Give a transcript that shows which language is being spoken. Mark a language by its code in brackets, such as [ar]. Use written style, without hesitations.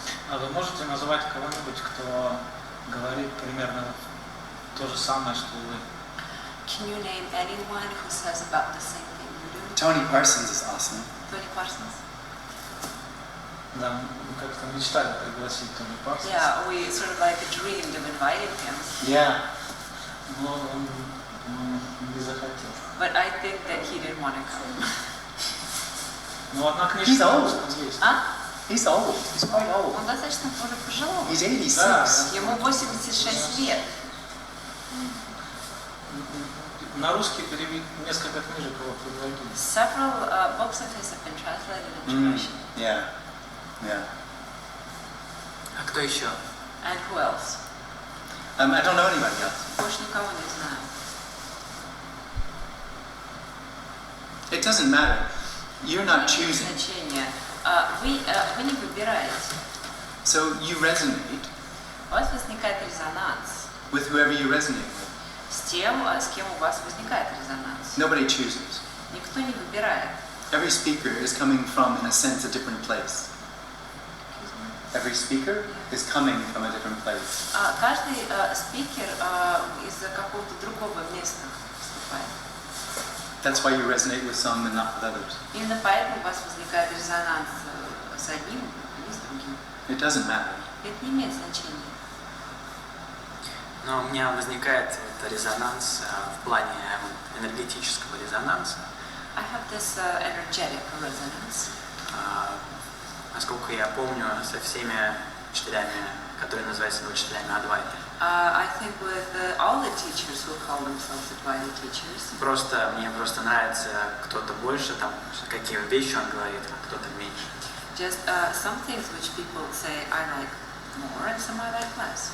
[ru] А вы можете назвать кого-нибудь, кто говорит примерно то же самое, что вы? [en] Can you name anyone who says about the same thing you do? Tony Parsons is awesome. Tony Parsons? [ru] Да, мы как-то мечтали пригласить Тони Парсонса. [en] Yeah, we sort of like dreamed of inviting him, Yeah. [ru] Но он, по-моему, не захотел. [en] but I think that he didn't want to come. [ru] Но одна [en] He's [ru] книжка на [en] old. [ru] русском есть. [en] He's old. He's quite old. [ru] Он достаточно уже пожилой. [en] He's 86. [ru] Ему 86 лет. На русский перевели несколько книжек его предлагали. [en] Several books of his have been translated into Russian. Yeah. Yeah. [ru] А кто еще? [en] And who else? I don't know anybody else. [ru] Больше никого не знаю. [en] It doesn't matter. You're not [ru] Не имеет [en] choosing. [ru] значения. Вы не выбираете. [en] So you resonate [ru] У вас возникает резонанс [en] with whoever you resonate with. [ru] с тем, с кем у вас возникает резонанс. [en] Nobody chooses. [ru] Никто не выбирает. [en] Every speaker is coming from, in a sense, a different place. Every speaker is coming from a different place. [ru] Каждый спикер из какого-то другого места выступает. [en] That's why you resonate with some and not with others. [ru] Именно поэтому у вас возникает резонанс с одним или с другим. [en] It doesn't matter. [ru] Это не имеет значения. Но у меня возникает резонанс в плане энергетического резонанса. [en] I have this energetic resonance. [ru] Насколько я помню, со всеми учителями, которые называются учителями Адвайты. [en] I think with all the teachers who call themselves Advaita teachers. [ru] Мне просто нравится кто-то больше, там, какие вещи он говорит, а кто-то меньше. [en] Just some things which people say I like more and some I like less.